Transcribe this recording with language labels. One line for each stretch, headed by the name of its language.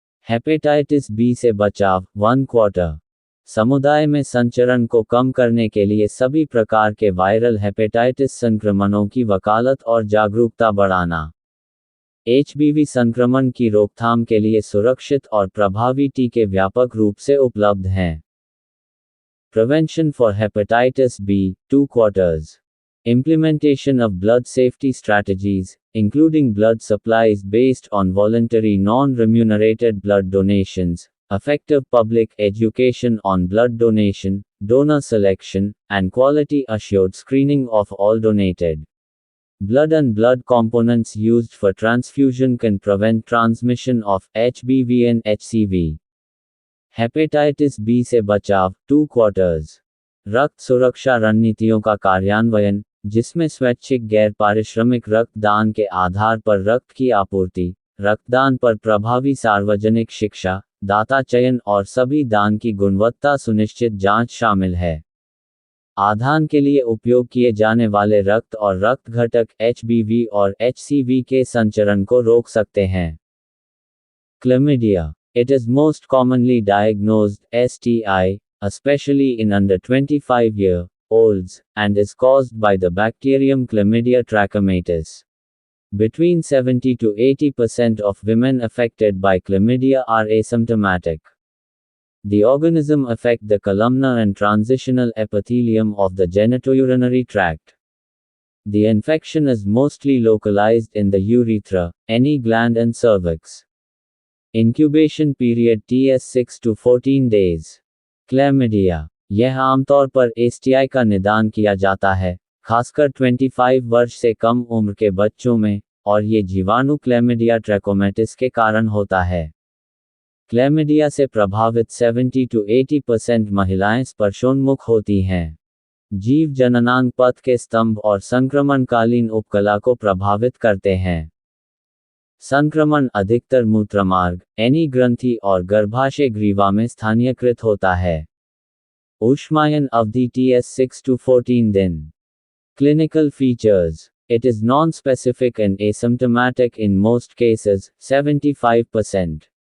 Hindi: Hepatitis B से बचाव, 1 quarter. समुदाय में संचरण को कम करने के लिए सभी प्रकार के वायरल हेपेटाइटिस संक्रमणों की वकालत और जागरूकता बढ़ाना. HBV संक्रमण की रोकथाम के लिए सुरक्षित और प्रभावी टीके व्यापक रूप से उपलब्ध हैं.
English: Prevention for hepatitis B, 2 quarters. Implementation of blood safety strategies, including blood supplies based on voluntary non-remunerated blood donations, effective public education on blood donation, donor selection, and quality assured screening of all donated blood and blood components used for transfusion can prevent transmission of HBV and HCV.
Hindi: Hepatitis B से बचाव, 2 quarters. रक्त सुरक्षा रणनीतियों का कार्यान्वयन, जिसमें स्वैच्छिक गैर पारिश्रमिक रक्तदान के आधार पर रक्त की आपूर्ति, रक्तदान पर प्रभावी सार्वजनिक शिक्षा, दाता चयन और सभी दान की गुणवत्ता सुनिश्चित जांच शामिल है. आधान के लिए उपयोग किए जाने वाले रक्त और रक्त घटक HBV और HCV के संचरण को रोक सकते हैं.
English: Chlamydia. It is most commonly diagnosed STI, especially in under 25-year-olds, and is caused by the bacterium Chlamydia trachomatis. Between 70 to 80% of women affected by chlamydia are asymptomatic. The organism affects the columnar and transitional epithelium of the genitourinary tract. The infection is mostly localized in the urethra, any gland and cervix. Incubation period TS 6 to 14 days. Chlamydia.
Hindi: यह आमतौर पर STI का निदान किया जाता है, खासकर 25 वर्ष से कम उम्र के बच्चों में, और ये जीवाणु क्लैमिडिया ट्रैकोमैटिस के कारण होता है। क्लैमिडिया से प्रभावित 70 to 80% महिलाएं स्पर्शोन्मुख होती हैं। जीव जननांग पथ के स्तंभ और संक्रमणकालीन उपकला को प्रभावित करते हैं। संक्रमण अधिकतर मूत्रमार्ग, एनी ग्रंथि और गर्भाशय ग्रीवा में स्थानीयकृत होता है। ऊष्मायन अवधि TS 6 to 14 दिन।
English: Clinical features. It is non-specific and asymptomatic in most cases, 75%.